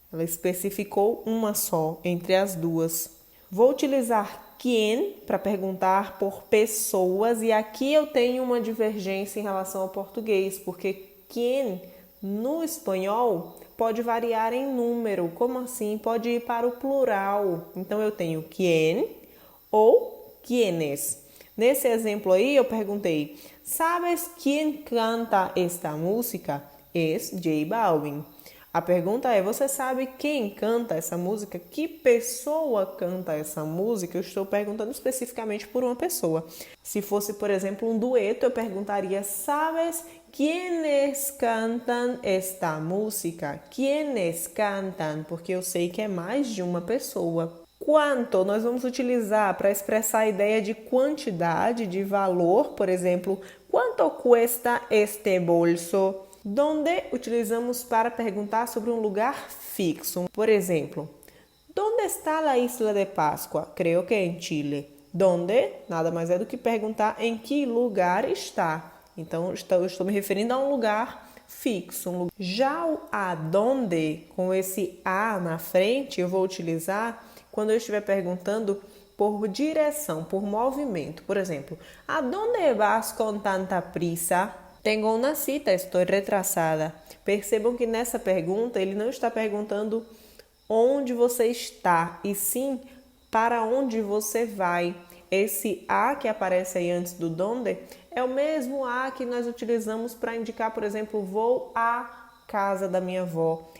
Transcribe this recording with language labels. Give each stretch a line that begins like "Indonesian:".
Portuguese: Ela especificou uma só entre as duas. Vou utilizar quién para perguntar por pessoas e aqui eu tenho uma divergência em relação ao português, porque quién no espanhol pode variar em número. Como assim? Pode ir para o plural. Então eu tenho quién ou quiénes. Nesse exemplo aí eu perguntei:
Spanish: ¿sabes quién canta esta música? Es J Balvin.
Portuguese: A pergunta é: você sabe quem canta essa música? Que pessoa canta essa música? Eu estou perguntando especificamente por uma pessoa. Se fosse, por exemplo, um dueto, eu perguntaria:
Spanish: ¿sabes quiénes cantan esta música? Quiénes cantan?
Portuguese: Porque eu sei que é mais de uma pessoa. Quanto nós vamos utilizar para expressar a ideia de quantidade, de valor, por exemplo, quanto
Spanish: cuesta este bolso?
Portuguese: Donde utilizamos para perguntar sobre um lugar fixo. Por exemplo,
Spanish: ¿dónde está la isla de Pascua? Creo que en Chile. ¿Dónde?
Portuguese: Nada mais é do que perguntar em que lugar está. Então, eu estou me referindo a um lugar fixo. Já o aonde, com esse a na frente, eu vou utilizar quando eu estiver perguntando por direção, por movimento. Por exemplo,
Spanish: ¿a dónde vas con tanta prisa? Tengo una cita,
Portuguese: estou
Spanish: retrasada.
Portuguese: Percebam que nessa pergunta ele não está perguntando onde você está, e sim para onde você vai. Esse a que aparece aí antes do donde é o mesmo a que nós utilizamos para indicar, por exemplo, vou à casa da minha avó.